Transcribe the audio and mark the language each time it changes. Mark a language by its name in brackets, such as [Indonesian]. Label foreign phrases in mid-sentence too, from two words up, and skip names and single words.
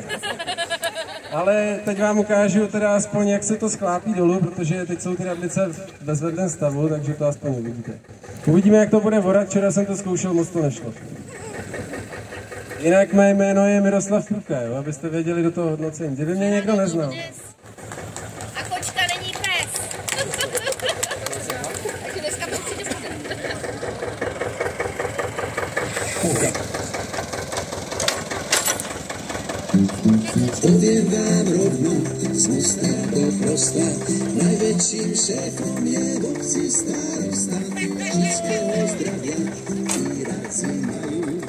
[Czech] Ale teď vám ukážu teda aspoň, jak se to sklápí dolů, protože teď jsou ty radlice v bezvedném stavu, takže to aspoň uvidíte. Uvidíme, jak to bude vorat, včera jsem to zkoušel, moc to nešlo. Jinak mé jméno je Miroslav Pruka, jo, abyste věděli do toho hodnocení. Kdyby mě někdo neznal. A kočka není pes. Takže dneska to přijde [Slovak] Poviem vám rovno, z mosta do prosta, najväčším šéfom je v obci starosta. Všetkého zdravia výradci majú.